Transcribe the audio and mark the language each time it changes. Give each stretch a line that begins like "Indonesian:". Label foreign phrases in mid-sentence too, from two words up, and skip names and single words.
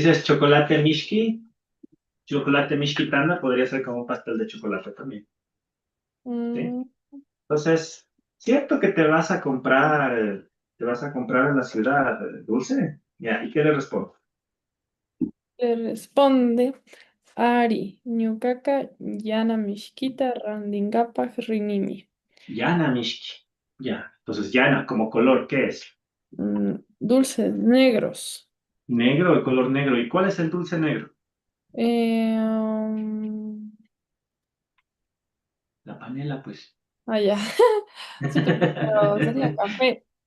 Spanish: tú dices chocolate Mishki, chocolate Mishkitanda podría ser como un pastel de chocolate también. ¿Sí? mm, Entonces, ¿cierto que te vas a comprar en la ciudad dulce? Ya, ¿y qué le respondo? le responde
Quechua: Ari, ñukaka yana mishkita randingapaj rinimi. Yana Mishki.
Spanish: Ya, entonces Yana como color, ¿qué es? Dulces negros. Negro, el color negro. ¿Y cuál es el dulce negro? Eh, La panela, pues. ya. Sí, pero sería café.